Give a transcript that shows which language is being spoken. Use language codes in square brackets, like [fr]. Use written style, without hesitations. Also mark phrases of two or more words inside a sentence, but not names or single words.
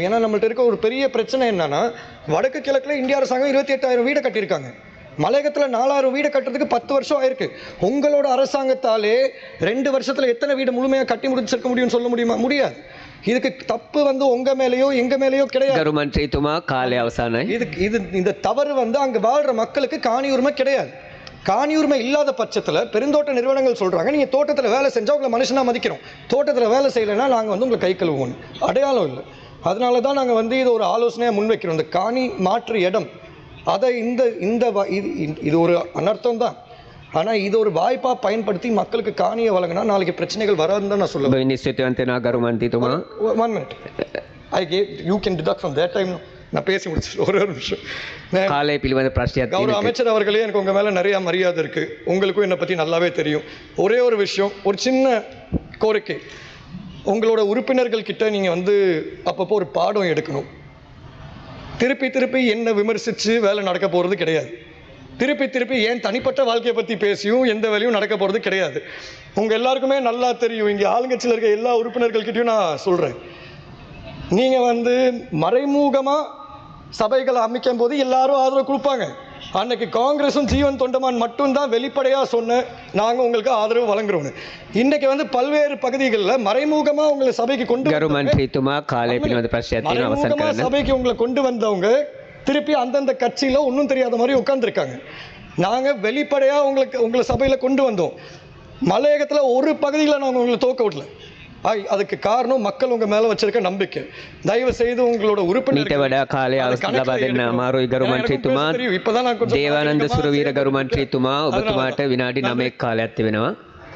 [ta] ஏன்னா நம்மள்ட்ட இருக்க ஒரு பெரிய பிரச்சனை என்னன்னா, வடக்கு கிழக்கில் இந்திய அரசாங்கம் 28,000 வீடை கட்டியிருக்காங்க. மலையகத்தில் 4000 வீடு கட்டுறதுக்கு 10 வருஷம் ஆயிருக்கு. உங்களோட அரசாங்கத்தாலே 2 வருஷத்தில் எத்தனை வீடு முழுமையாக கட்டி முடிச்சிருக்க முடியும்னு சொல்ல முடியுமா? முடியாது. இதுக்கு தப்பு வந்து உங்க மேலேயோ எங்க மேலேயோ கிடையாது. [si] ගරු මන්ත්‍රීතුමා කාලය අවසానයි. [ta] இந்த தவறு வந்து அங்க வாழ்ற மக்களுக்கு காணி உரிமை கிடையாது. காணி உரிமை இல்லாத பட்சத்தில் பெருந்தோட்ட நிறுவனங்கள் சொல்றாங்க, நீங்க தோட்டத்தில் வேலை செஞ்சா உங்களை மனுஷனா மதிக்கிறோம், தோட்டத்தில் வேலை செய்யலைன்னா நாங்கள் வந்து உங்களை கை கழுவுவோம். அடையாளம் இல்லை. அதனால தான் நாங்கள் வந்து இது ஒரு ஆலோசனையாக முன்வைக்கிறோம். இந்த காணி மாற்று இடம் அதை இது ஒரு அனர்த்தம் தான். ஆனால் இது ஒரு வாய்ப்பாக பயன்படுத்தி மக்களுக்கு காணியை வழங்கினா நாளைக்கு பிரச்சனைகள் வராதுன்னு தான் நான் சொல்லுவேன். [si] නිශ්චිතවන්තනා ගරු මන්ත්‍රීතුමා. [en] 1 minute. You can deduct from that time. [ta] நான் பேசி முடிச்சு ஒரு நிமிஷம். [si] කාලය පිළිබඳ ප්‍රශ්නයක් [ta] கௌரவ [si] තියෙනවා. [ta] அமைச்சர் அவர்களே, எனக்கு உங்கள் மேலே நிறையா மரியாதை இருக்குது. உங்களுக்கும் என்னை பற்றி நல்லாவே தெரியும். ஒரே ஒரு விஷயம், ஒரு சின்ன கோரிக்கை. உங்களோட உறுப்பினர்கள் கிட்ட நீங்கள் வந்து அப்பப்போ ஒரு பாடம் எடுக்கணும். திருப்பி என்ன விமர்சித்து வேலை நடக்க போகிறது கிடையாது. திருப்பி ஏன் தனிப்பட்ட வாழ்க்கையை பற்றி பேசியும் எந்த வேலையும் நடக்க போகிறது கிடையாது. உங்கள் எல்லாருக்குமே நல்லா தெரியும், இங்கே ஆளுங்கட்சியில் இருக்க எல்லா உறுப்பினர்கள்கிட்டையும் நான் சொல்கிறேன், நீங்கள் வந்து மறைமுகமாக சபைகளை அமைக்கும் போது எல்லாரும் ஆதரவு கொடுப்பாங்க. அன்னைக்கு காங்கிரஸும் ஜீவன் தொண்டமான் மட்டும்தான் வெளிப்படையாக சொன்ன நாங்கள் உங்களுக்கு ஆதரவு வழங்குறோன்னு. இன்னைக்கு வந்து பல்வேறு பகுதிகளில் மறைமுகமாக உங்களை சபைக்கு கொண்டு [si] ගරු මන්ත්‍රීතුමා කාලය පිළිබඳ ප්‍රශ්නයක් තියෙනවා අවසන් [ta] மறைமுகமாக [si] කරන්න. [ta] சபைக்கு உங்களை கொண்டு வந்தவங்க திருப்பி அந்தந்த கட்சியில் ஒன்றும் தெரியாத மாதிரி உட்காந்துருக்காங்க. நாங்கள் வெளிப்படையாக உங்களை சபையில் கொண்டு வந்தோம். மலையகத்தில் ஒரு பகுதியில் நாங்கள் உங்களை தோக்க விடல. அதுக்கு காரணம் மக்கள் உங்க மேல வச்சிருக்க நம்பிக்கை. தயவு செய்து உங்களோட [si] මීට වඩා කාලය ලබා දෙන්න අමාරුයි ගරු මන්ත්‍රීතුමා. දේවානන්ද සුරවීර ගරු මන්ත්‍රීතුමා ඔබතුමාට විනාඩි 9ක් කාලයක් තිබෙනවා.